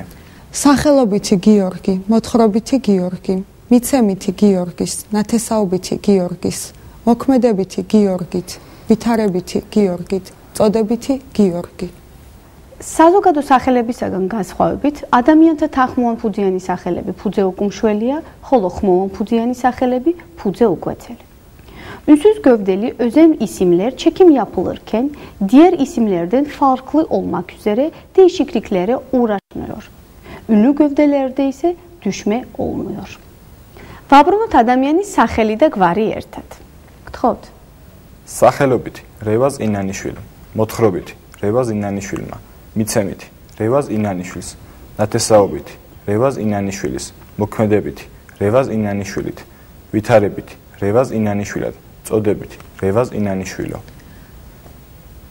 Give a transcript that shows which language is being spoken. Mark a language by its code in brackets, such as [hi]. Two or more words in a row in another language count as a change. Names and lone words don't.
[ka] სახელობითი გიორგი, მოთხრობითი გიორგი, მიცემითი გიორგის, ნათესაობითი გიორგის, მოქმედებითი გიორგით, ვითარებითი გიორგით, წოდებითი გიორგი. საზოგადო სახელებისაგან განსხვავებით, ადამიანთა თანხმოვანფუძიანი სახელები ფუძე უკუმშველია, ხოლო ხმოვანფუძიანი სახელები ფუძე უკვეცელი. [tr] Ünsüz gövdeli özel isimler çekim yapılırken diğer isimlerden farklı olmak üzere değişikliklere uğraşmıyor. Ünlü gövdelerde ise düşme olmuyor. [ka] Vabrunot ადამიანის სახელი და გვარი ერთად. გთხოვთ. სახელობითი რევაზ ინანიშვილი, მოთხრობითი რევაზ ინანიშვილმა, მიცემითი რევაზ ინანიშვილს, ნათესაობითი რევაზ ინანიშვილის, მოქმედებითი რევაზ ინანიშვილით, ვითარებითი რევაზ ინანიშვილად, წოდებითი რევაზ ინანიშვილო.